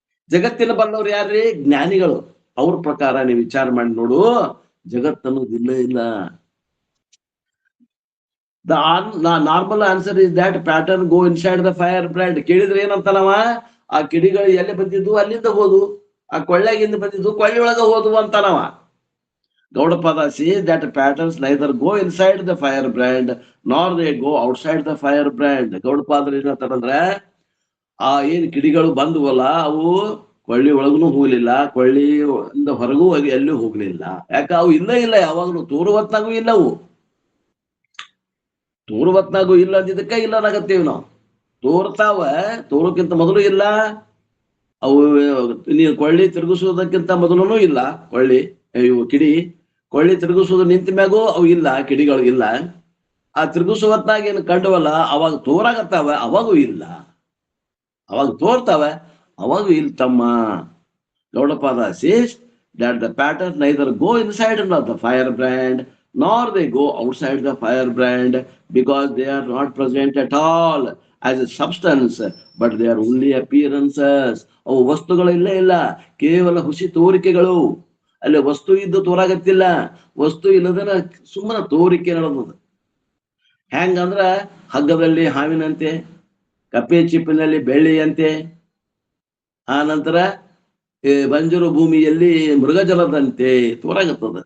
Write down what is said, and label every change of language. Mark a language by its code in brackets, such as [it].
[kn] ಜಗತ್ತಿನ ಬಲ್ಲವ್ರು ಯಾರ್ರಿ? ಜ್ಞಾನಿಗಳು. ಅವ್ರ ಪ್ರಕಾರ ನೀವು ವಿಚಾರ ಮಾಡಿ ನೋಡು, ಜಗತ್ತನ್ನೋದಿಲ್ಲ ಇಲ್ಲ. [en] The normal answer is that pattern go inside the fire brand. [kn] ಕೇಳಿದ್ರೆ ಏನಂತಾನವ, ಆ ಕಿಡಿಗಳು ಎಲ್ಲಿ ಬಂದಿದ್ದು ಅಲ್ಲಿಂದ ಹೋದು, ಆ ಕೊಳ್ಳೆಗಿಂದ ಬಂದಿದ್ದು ಕೊಳ್ಳಿ ಒಳಗ ಹೋದ್ವು ಅಂತಾನವ. [en] Gaudapada says that patterns neither go inside the firebrand nor they go outside the firebrand. [kn] ಗೌಡಪಾದ್ರ ಏನಂತಾರಂದ್ರೆ, ಆ ಏನ್ ಕಿಡಿಗಳು ಬಂದ್ವಲ್ಲ ಅವು ಕೊಳ್ಳಿ ಒಳಗೂ ಹೋಗ್ಲಿಲ್ಲ, ಕೊಳ್ಳಿಯಿಂದ ಹೊರಗೂ ಎಲ್ಲೂ ಹೋಗ್ಲಿಲ್ಲ. ಯಾಕ ಅವು ಇಲ್ಲ ಯಾವಾಗ್ಲೂ ತೋರುವತ್ನಾಗೂ ಇಲ್ಲ. ಅವು ತೋರುವತ್ನಾಗೂ ಇಲ್ಲ ಅಂದಿದ್ದಕ್ಕ ಇಲ್ಲ ಅನ್ನಕತ್ತೀವಿ ನಾವು. ತೋರ್ತಾವ, ತೋರೋಕ್ಕಿಂತ ಮೊದಲು ಇಲ್ಲ. ಅವು ನೀನು ಕೊಳ್ಳಿ ತಿರುಗಿಸೋದಕ್ಕಿಂತ ಮೊದಲು ಇಲ್ಲ. ಕಿಡಿ ಕೊಳ್ಳಿ ತಿರುಗಿಸೋದು ನಿಂತ ಮ್ಯಾಗೂ ಅವು ಇಲ್ಲ, ಕಿಡಿಗಳು ಇಲ್ಲ. ಆ ತಿರುಗಿಸುವತ್ನಾಗ ಏನು ಕಂಡವಲ್ಲ ಅವಾಗ ತೋರಾಗತ್ತಾವ, ಅವಾಗೂ ಇಲ್ಲ. ಅವಾಗ ತೋರ್ತಾವ, ಅವಾಗೂ ಇಲ್ಲ ತಮ್ಮ. [en] Gaudapada says that the pattern neither go inside the firebrand nor they go outside the firebrand because they are not present at all as a substance, but they are only appearances. [kn] ಅವು ವಸ್ತುಗಳಿಲ್ಲ, ಕೇವಲ ಹುಸಿ ತೋರಿಕೆಗಳು. ಅಲ್ಲಿ ವಸ್ತು ಇದ್ದು ತೋರಾಗತ್ತಿಲ್ಲ, ವಸ್ತು ಇಲ್ಲದನ ಸುಮ್ಮನೆ ತೋರಿಕೆ ನಡೆದದ. ಹೆಂಗಂದ್ರ ಹಗ್ಗದಲ್ಲಿ ಹಾವಿನಂತೆ, ಕಪ್ಪೆ ಚಿಪ್ಪಿನಲ್ಲಿ ಬೆಳ್ಳಿಯಂತೆ, ಆ ನಂತರ ಬಂಜರು ಭೂಮಿಯಲ್ಲಿ ಮೃಗಜಲದಂತೆ ತೋರಾಗತ್ತದ.